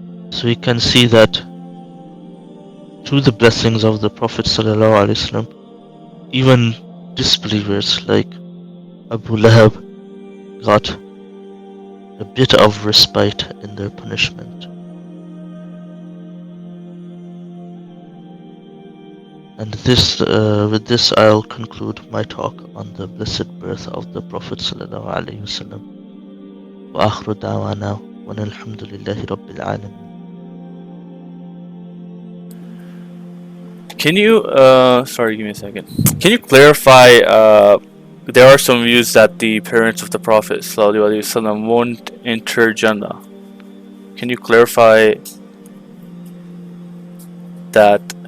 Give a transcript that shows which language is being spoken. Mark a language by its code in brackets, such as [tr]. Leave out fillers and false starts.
[en] So you can see that through the blessings of the Prophet ﷺ, even disbelievers like Abu Lahab got a bit of respite in their punishment. And with this I'll conclude my talk on the blessed birth of the Prophet ﷺ. [ar] وآخر دعوانا وأن الحمد لله رب العالمين. [en] Can you, sorry, give me a second. Can you clarify, there are some views that the parents of the Prophet ﷺ won't enter Jannah. Can you clarify that?